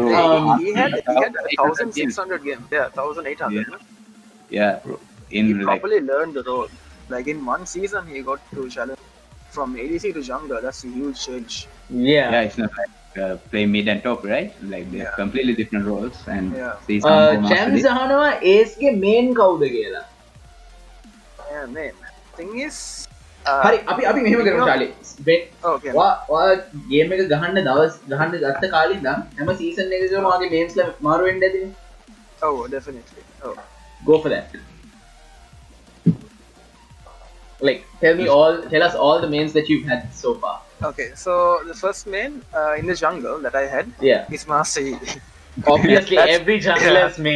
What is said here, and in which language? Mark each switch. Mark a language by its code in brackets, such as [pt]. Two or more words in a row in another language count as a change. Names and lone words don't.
[en] he had 1,600 games. Yeah, 1,800. Yeah, bro. He properly learned the role. Like in one season, he got to challenge from ADC to jungler. That's a huge change. Yeah, it's not like play mid and top, right? Like they're completely different roles. And [si] Champs අහනවා Ace ගේ main කවුද කියලා. [en] Yeah, main. Thing is. [si] හරි අපි මෙහෙම කරමු ශාලි. [en] Okay. [si] වා ගේම් එක ගහන්න ගත්ත කාලේ ඉඳන් හැම සීසන් එකකම මාගේ මේන්ස් ලා මාරු වෙන්න ඇතිනේ. [en] Oh, definitely. Oh. Go for that. Like tell us all the mains that you've had so far. Okay, so the first main in the jungle that I had is Master E. Obviously every jungler's main.